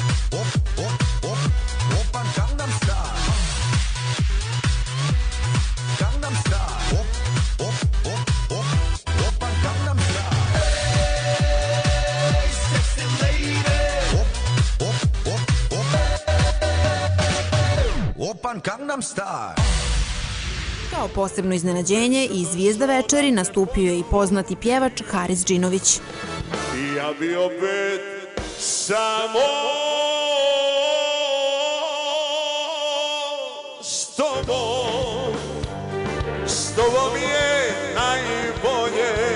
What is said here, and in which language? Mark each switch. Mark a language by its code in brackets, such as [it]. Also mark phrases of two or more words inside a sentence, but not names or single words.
[ko] Open Gangnam Style. Gangnam Style. Open Gangnam Style. [en] Hey, sexy lady. [ko] Open Gangnam Style. [bs] Kao posebno iznenađenje i zvijezda večeri nastupio je i poznati pjevač Haris Džinović. Ja bi opet samo s tobom je najbolje.